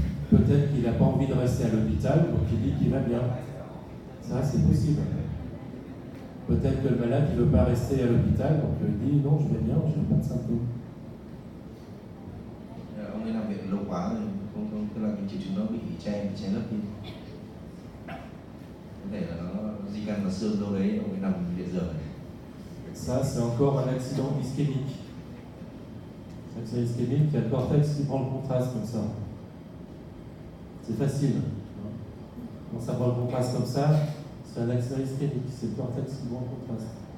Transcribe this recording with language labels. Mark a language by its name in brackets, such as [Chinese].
[French] Peut-être qu'il n'a pas envie de rester à l'hôpital, donc il dit qu'il va bien. Ça, c'est possible. Peut-être que le malade ne veut pas rester à l'hôpital, donc il dit non, je vais bien, je n'ai pas de symptômes. [Vietnamese] Ông ấy nằm viện lâu quá rồi, không tức là cái triệu chứng nó bị che lấp đi. Có thể là nó di căn vào xương đâu đấy, ông ấy nằm viện giường. [French] Ça, c'est encore un accident ischémique. Accident ischémique, il y a le cortex qui prend le contraste comme ça. C'est facile. Quand ça prend le contraste comme ça, c'est un accident ischémique, c'est le cortex qui prend le contraste.